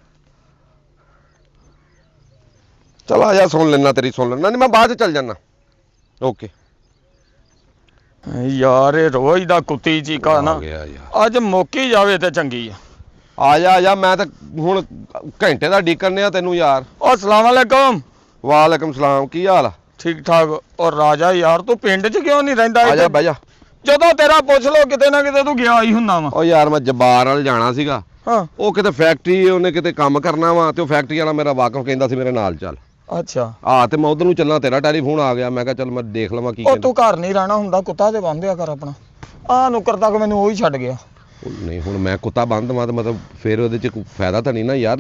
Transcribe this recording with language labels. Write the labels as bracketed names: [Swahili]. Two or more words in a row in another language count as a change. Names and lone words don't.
[Punjabi] ਚਲ ਆ ਜਾ, ਸੁਣ ਲੈਣਾ ਤੇਰੀ, ਸੁਣ ਲੈਣਾ। ਨਹੀਂ ਮੈਂ ਬਾਦ ਚਲ ਜਾਣਾ। ਓਕੇ ਯਾਰ ਯੇ ਰੋਜ਼ ਦਾ ਕੁੱਤੀ ਚੀਕਾ ਨਾ, ਅੱਜ ਮੁੱਕੀ ਜਾਵੇ ਤੇ ਚੰਗੀ ਆ ਜਾ। ਮੈਂ ਤੋ ਹੁਣ ਘੰਟੇ ਦਾ ਡਿਕਨ ਆ ਤੈਨੂੰ ਯਾਰ। [Arabic] السلام عليكم. وعليكم السلام, [Punjabi] ਕੀ ਹਾਲ ਆ? ਠੀਕ ਠਾਕ। ਔਰ ਰਾਜਾ ਯਾਰ ਤੂ ਪਿੰਡ ਚ ਕਿਉਂ ਨਹੀਂ ਰਹਿੰਦਾ? ਆ ਜਾ ਬਹਿ ਜਾ। ਜਦੋਂ ਤੇਰਾ ਪੁੱਛ ਲੋ ਕਿਤੇ ਨਾ ਕਿਤੇ ਤੂ ਗਿਆ ਹੀ ਹੁੰਦਾ ਵਾ। ਓ ਯਾਰ ਮੈਂ ਜਬਾਰ ਵਾਲ ਜਾਣਾ ਸੀਗਾ। हाँ ਉਹ ਕਿਤੇ ਫੈਕਟਰੀ ਉਹਨੇ ਕਿਤੇ ਕੰਮ ਕਰਨਾ ਵਾ ਤੇ ਉਹ ਫੈਕਟਰੀ ਵਾਲਾ ਮੇਰਾ ਵਾਕਫ ਕਹਿੰਦਾ ਸੀ ਮੇਰੇ ਨਾਲ ਚੱਲ। अच्छा ਤੇ ਮੈਂ ਉਧਰ ਨੂੰ ਚੱਲਣਾ, ਤੇਰਾ ਟੈਲੀਫੋਨ ਆ ਗਿਆ। ਮੈਂ ਕਿਹਾ ਚੱਲ ਮੈਂ ਦੇਖ ਲਵਾਂ ਕੀ ਉਹ ਕਹਿੰਦਾ। ਤੂੰ ਘਰ ਨਹੀਂ ਰਹਿਣਾ ਹੁੰਦਾ, ਕੁੱਤਾ ਤੇ ਬੰਨ੍ਹਿਆ ਕਰ ਆਪਣਾ। ਆ ਨੁੱਕਰ ਤੱਕ ਮੈਨੂੰ ਉਹ ਹੀ ਛੱਡ ਗਿਆ। ਨਹੀਂ ਹੁਣ ਮੈਂ ਕੁੱਤਾ ਬੰਨ ਦਵਾਂ ਤੇ ਮਤਲਬ ਫਿਰ ਉਹਦੇ ਚ ਕੋਈ ਫਾਇਦਾ ਤਾਂ ਨਹੀਂ ਨਾ ਯਾਰ।